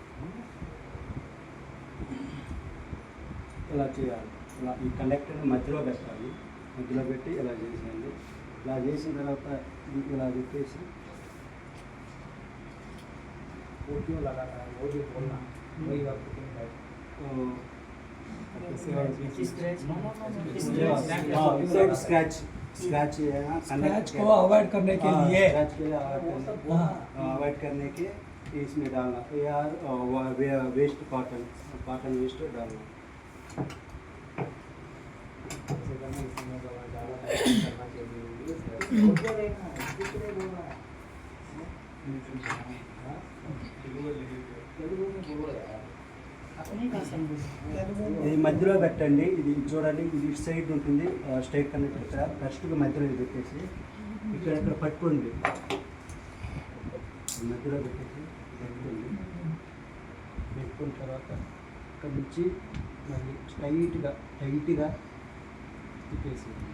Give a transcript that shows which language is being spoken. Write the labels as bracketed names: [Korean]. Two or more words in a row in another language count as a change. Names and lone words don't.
[Telugu] ఇలా చేయాలి. ఇలా ఈ కనెక్టర్ని మధ్యలో పెట్టాలి, మధ్యలో పెట్టి ఇలా చేసేయండి. ఇలా చేసిన తర్వాత ఇది ఇలా పెట్టేసి [Hindi] वो क्यों लगा रहा है वो भी बोलना वही बात [English] think right scratch scratch [Hindi] स्क्रैच को अवॉइड करने के लिए अवॉइड करने के इसमें डालना यार [English] waste cotton cotton waste [Hindi] डालना. ऐसे करना इसमें ज़्यादा करना चाहिए वो क्या रहना है कुछ नहीं बोल रहा है తెలుగు में बोलो यार अपनी भाषा में [Telugu] ఇది మధ్యలో పెట్టండి. ఇది చూడండి, ఇది ఇటు సైడ్ ఉంటుంది [English] straight connector. [Telugu] ఇక్కడ ఫస్ట్గా మధ్యలో ఇది పెట్టేసి ఇక్కడ ఇక్కడ పట్టుకోండి, మధ్యలో పెట్టేసి పెట్టుకోండి. పెట్టుకున్న తర్వాత ఇక్కడ నుంచి మళ్ళీ టైట్గా తిప్పేసి